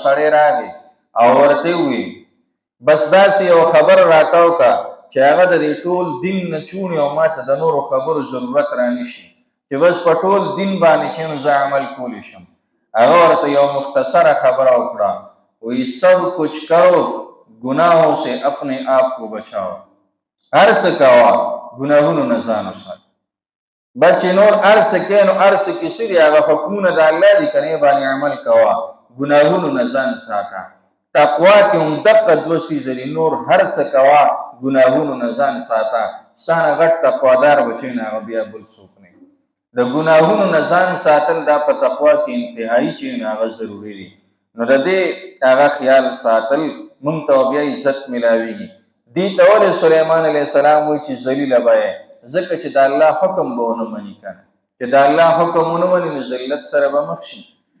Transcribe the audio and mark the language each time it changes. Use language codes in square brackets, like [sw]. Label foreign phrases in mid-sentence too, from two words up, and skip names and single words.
[ps] سړی راغی او ورته وی بس داسې یو خبر راکاو کا چې هغه د ټول دین نه چونی او ماته د نورو خبرو ضرورت را نشي چې بس په ټول دین باندې چې زه عمل کولی شم هغه ورته یو مختصره خبره وکړه وی [ur] سب کچھ کرو گناہوں سے اپنے آپ کو بچاؤ [ps] هر څه کوه ګناهونو نه ځان وساتئ بس چې نور هر څه کوې نو هر څه کې څه دي هغه حکمونه د الله دي که نه باندې عمل کوه ګناهونو نه ځان ساته تقوا کې هم دقه دوه څیزه دي نور هر څه کوه ګناهونو نه ځان ساته ستا نه غټ تقوادار به چې نه هغه بیا بل څوک نه د ګناهونو نه ځان ساتل دا په تقوا کې انتهایي چې نه هغه ضروري دي نو د دې هغه خیال ساتل مونږ ته بیا عزت میلاویږي دې ته ولې سلیمان علیه السلام وایي چې ذلیله به یې ځکه چې د الله حکم به ونه مني کنه چې د الله حکم ونه مني نو ذلت سره به مخ شي